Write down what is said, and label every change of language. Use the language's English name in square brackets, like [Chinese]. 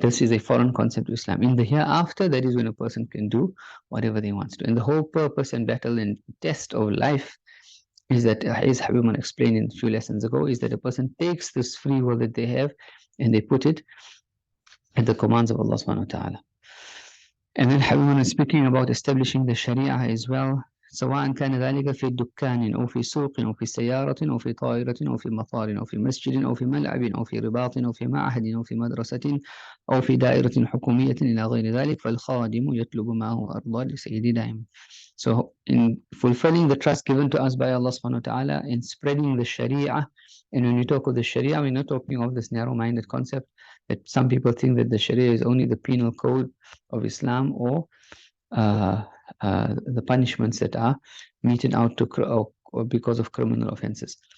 [English] This is a foreign concept to Islam. In the hereafter, that is when a person can do whatever they want to. And the whole purpose and battle and test of life is that, as Habib Umar explained in a few lessons ago, is that a person takes this free will that they have and they put it at the commands of Allah subhanahu wa ta'ala. And then Habib Umar is speaking about establishing the Sharia as well, [Arabic] سواء كان ذلك في دكان أو في سوق أو في سيارة أو في طائرة أو في مطار أو في مسجد أو في ملعب أو في رباط أو في معهد أو في مدرسة أو في دائرة حكومية إلى غير ذلك فالخادم يطلب ما هو أرضى لسيدي دائما. [English] So in fulfilling the trust given to us by Allah subhanahu wa ta'ala in spreading the Sharia, and when we talk of the Sharia, we're not talking of this narrow-minded concept that some people think that the Sharia is only the penal code of Islam or the punishments that are meted out to or because of criminal offenses.